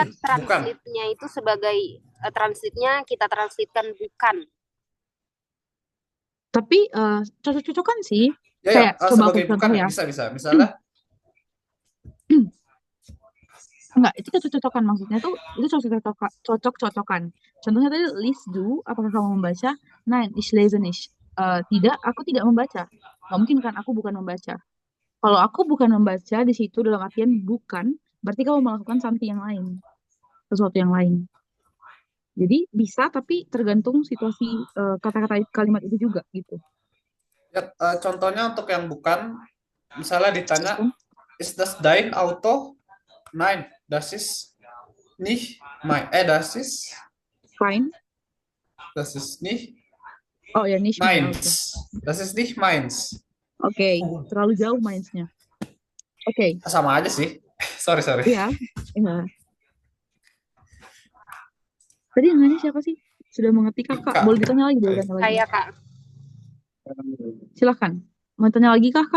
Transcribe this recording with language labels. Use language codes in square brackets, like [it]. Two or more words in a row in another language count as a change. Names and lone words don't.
[id] kita translate-nya itu sebagai translate-nya kita translate-kan bukan. Tapi cocok-cocokan sih. Ya, Kayak coba aku sebagai contoh bukan ya. bisa. Misalnya Enggak, itu cocok-cocokan maksudnya tuh itu cocok-cocokan. Contohnya tadi [de] Lies du, [id] apakah kamu membaca? [de] Nein, ich lese nicht. [id] Tidak, aku tidak membaca. Nggak mungkin kan aku bukan membaca. Kalau aku bukan membaca di situ dalam artian bukan, berarti kamu melakukan something yang lain. Sesuatu yang lain. Jadi bisa tapi tergantung situasi kata-kata kalimat itu juga gitu. ya, contohnya untuk yang bukan, misalnya ditanya, [de] ist das dein Auto? Nein, das ist nicht mein. Das ist Fine. Das ist nicht [id] Oh ya, [de] nicht mein Auto. meins. Das ist nicht meins. [id] Oke, terlalu jauh mainnya. Oke. Sama aja sih. Sorry. Iya. Tadi yang nanya siapa sih? Sudah mengerti Kakak? Boleh ditanya lagi, boleh ditanya lagi. Saya, Kak. Silakan. Mau tanya lagi Kak?